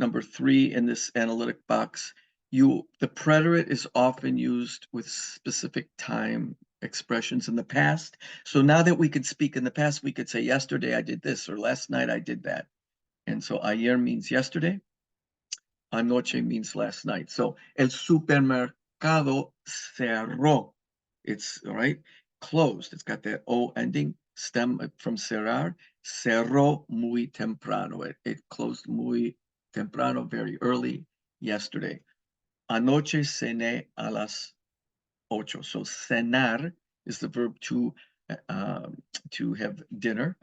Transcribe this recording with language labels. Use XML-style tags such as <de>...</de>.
<en>Number 3 in this analytic box, the preterite is often used with specific time expressions in the past. So now that we could speak in the past, we could say yesterday I did this or last night I did that. And so ayer means yesterday. Anoche means last night.</en> <es>So el supermercado cerró.</es> <en>It's all right, closed. It's got that O ending, stem from cerrar.</en> <es>Cerró muy temprano.</es> <en>It closed</en> <es>muy temprano,</es> <en>very early yesterday.</en> <es>Anoche cené a las 8.</es> <en>So cenar is the verb to have dinner.</en>